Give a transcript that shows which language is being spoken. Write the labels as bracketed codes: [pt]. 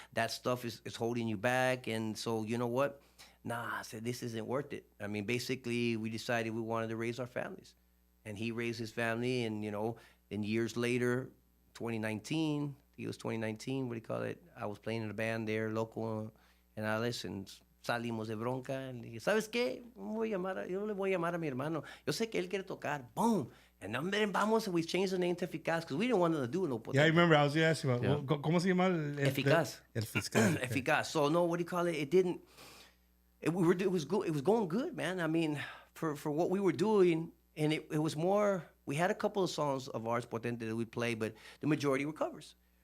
[en] That stuff is holding you back, and so you know what? Nah, I said this isn't worth it. I mean, basically, we decided we wanted to raise our families, and he raised his family, and then years later, 2019. It was 2019, what do you call it? I was playing in a band there, local, en Alice, and [es] salimos de bronca. [en] And [es] le dije, ¿sabes qué? Yo le voy a llamar a mi hermano. Yo sé que él quiere tocar. [en] Boom. And then [es] vamos, [en] and we changed the name to Eficaz because we didn't want to do no Potente. Yeah, I remember. I was going to ask you about, [es] ¿cómo se llama? Eficaz. El Fiscal. Eficaz. [en] So, no, what do you call it? It didn't, it was good. It was going good, man. I mean, for what we were doing, and it was more, we had a couple of songs of ours, Potente, that we play, but the majority were covers.